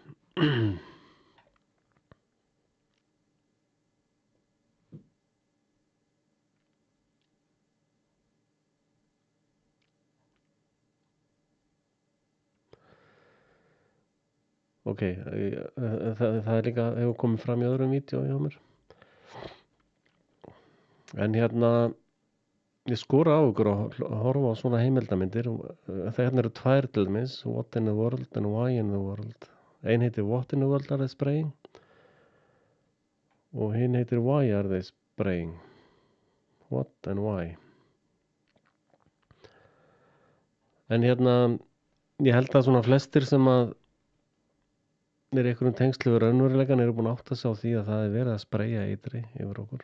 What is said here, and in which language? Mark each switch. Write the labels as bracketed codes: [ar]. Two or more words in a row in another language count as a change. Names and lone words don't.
[is] Ok, það er líka, hefur komið fram í öðrum vídeó hjá mér. En ég skora á ykkur að horfa á svona heimildamindir. Það eru tvær til dæmis, What in the World and Why in the World. Ein heitir What in the World Are They Spraying? Og hinn heitir Why Are They Spraying? What and Why? En ég held að svona flestir sem að er einhverjum tengslu við raunveruleikann eru búin að átta sig á því að það er verið að spreyja eitri yfir okkur.